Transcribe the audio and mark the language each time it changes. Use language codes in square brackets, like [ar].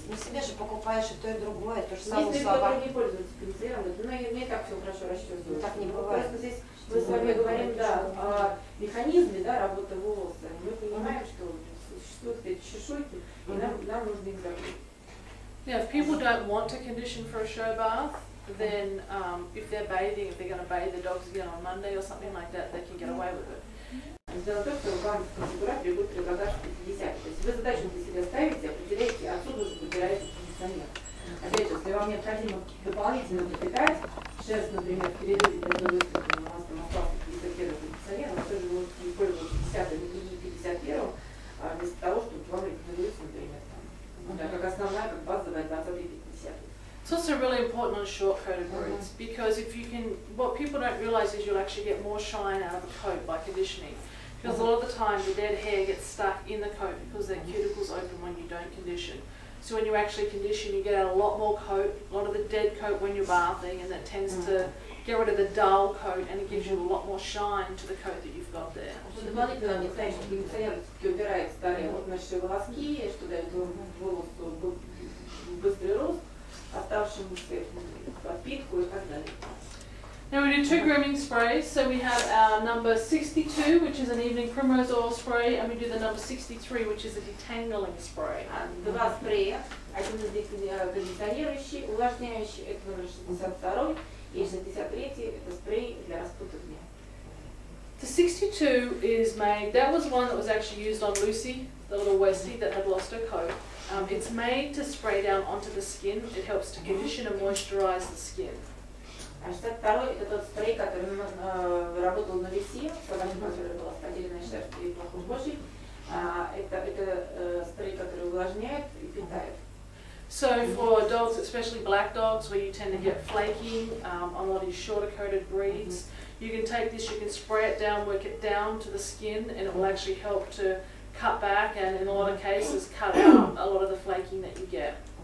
[ru] Ну себе же покупаешь и то, и другое, то же самое Если собак. кто-то не пользуется кондиционером, говорит, ну я и так все хорошо расчесываю. Так не бывает. Просто здесь мы с вами говорим, да, о механизме, да, работы волоса. Мы понимаем, что существуют эти чешуйки, и нам нужно их закрыть. [en] Yeah, if people don't want to condition for a show bath, then if they're bathing, if they're going to bathe their dogs again on Monday or something like that, they can get away with it. [ru] Дело в том, что вам в конфигурацию будет предлагать 50. То есть вы задачу для себя ставите, определяете, отсюда уже выбираете кондиционер. Опять же, если вам необходимо дополнительно пропитать шерсть, например, в периоде, когда вы выставлены, у вас там остался 51 кондиционер, вы тоже можете использовать 50 или 51, вместо того, чтобы вам рекомендуется, например, там, да, как основная, как базовая 20-50. [en] It's also really important on short-coated breeds because if you can, what people don't realise is you'll actually get more shine out of a coat by conditioning. Because a lot of the time the dead hair gets stuck in the coat because their cuticles open when you don't condition. So when you actually condition, you get out a lot more coat, a lot of the dead coat when you're bathing, and that tends to get rid of the dull coat and it gives you a lot more shine to the coat that you've got there. [ru] Дополнительно мне знаешь, что кондиционер убирает старые отмершие волоски, что дает волосу быстрый рост, оставшемуся подпитку и так далее. [en] Now we do two grooming sprays. So we have our number 62, which is an evening primrose oil spray, and we do the number 63, which is a detangling spray. [ru] Два спрея. Один из них кондиционирующий, увлажняющий, это номер 62, и 63 это спрей для распутывания. [en] The 62 is made, that was one that was actually used on Lucy, the little Westie that had lost her coat. It's made to spray down onto the skin. It helps to condition and moisturize the skin. [ru] А 62-й это тот спрей, который работал на Люси, когда которая была с поделенной шерстью и плохой кожей. Это спрей, который увлажняет и питает. [en] So for dogs, especially black dogs, where you tend to get flaking on a lot of your shorter coated breeds, you can take this, you can spray it down, work it down to the skin, and it will actually help to cut back and in a lot of cases cut out a lot of the flaking that you get.